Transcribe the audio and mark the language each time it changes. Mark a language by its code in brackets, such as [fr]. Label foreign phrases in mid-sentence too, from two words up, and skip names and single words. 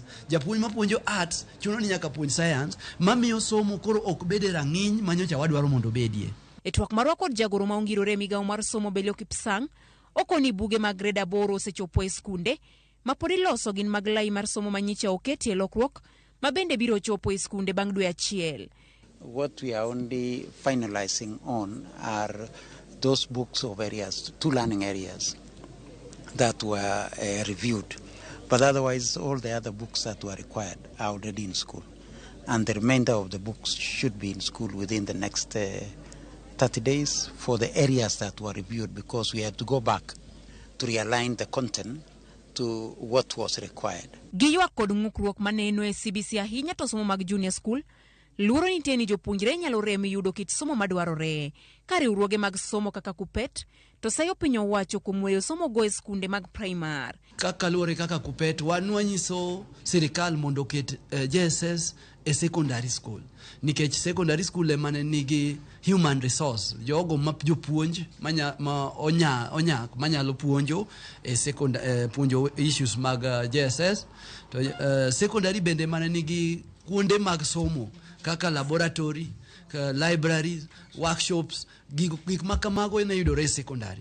[luo] Japuonj mapuonjo arts chuno ni nyaka puonj science, mamiyo somo koro ok bede rang'iny manyocha wadwaro mondo bedie. E twak marwa kod jagoro ma ongirore migawo mar somo Belio Kipsang, okoni buge mag grade 8 osechopo e skunde ma pod iloso gin mag lai mar somo manyicha oketie lokruok ma bende biro chopo e skunde bang' dwe achiel. [en] What we are only finalizing on are those books of areas, 2 learning areas that were reviewed. But otherwise, all the other books that were required are already in school. And the remainder of the books should be in school within the next 30 days for the areas that were reviewed, because we had to go back to realign the content to what was required. [luo] Giyuak kod ng'ukruok maneno e CBC ahinya to somo mag [en] junior school, [luo] luoro nitie ni jopuonjre nyalo rem yudo kit somo madwarore. Ka riwruoge mag somo kaka Kupet to sayo piny owacho kuom weyo somo go e skunde mag primar. Kaka luore kaka Kupet wanyiso sirikal mondo ket JSS e [en] secondary school [luo] nikech [en] secondary school [luo] emane nigi [en] human resource [luo] jogo ma jopuonj manyalo puonjo e puonjo issues mag JSS to secondary bende mane nigi kuonde mag somo kaka [en] laboratory, libraries, workshops, [luo] gik makamago ene yudore e secondary.